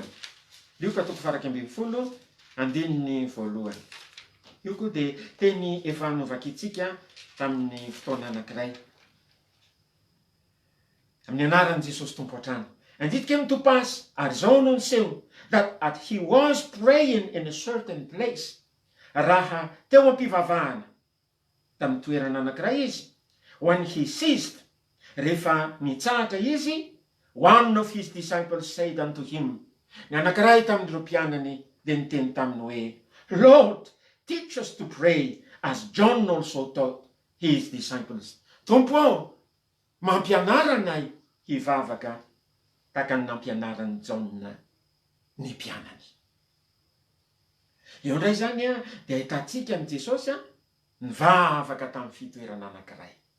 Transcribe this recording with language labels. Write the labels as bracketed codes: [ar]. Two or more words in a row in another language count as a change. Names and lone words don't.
[mg] Lioka 2:2, andininy voalohany. Io koa de teny efa novakitsika tamin'ny fotoana anankiray. Amin'ny anaran'i Jesosy Tompo hatrany. Anditike mitopasy, ary zao no niseho, [en] that he was praying in a certain place. [mg] Raha teo am-pivavahana tamin'ny toerana anankiray izy, [en] when he ceased, [mg] rehefa nitsahatra izy, [en] one of his disciples said unto him, [mg] ny anankiray tamin'ireo mpianany de niteny taminy hoe, [en] Lord, teach us to pray as John also taught his disciples. [mg] Tompo, mampianara anay hivavaka tahaka ny nampianarany John ny mpianany. Eo ndray zany de ahitatsika ny Jesosy nivavaka tamin'ny fitoerana anankiray.